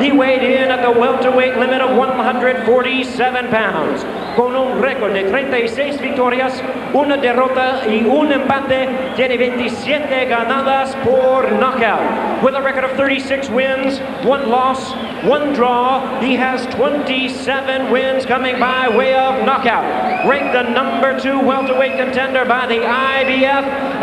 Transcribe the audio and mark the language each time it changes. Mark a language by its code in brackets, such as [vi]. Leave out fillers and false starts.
[en] He weighed in at the welterweight limit of 147 pounds. [es] Con un récord de 36 victorias, una derrota y un empate, tiene 27 ganadas por knockout. [en] With a record of 36 wins, 1 loss, 1 draw, he has 27 wins coming by way of knockout. Ranked the number 2 welterweight contender by the IBF.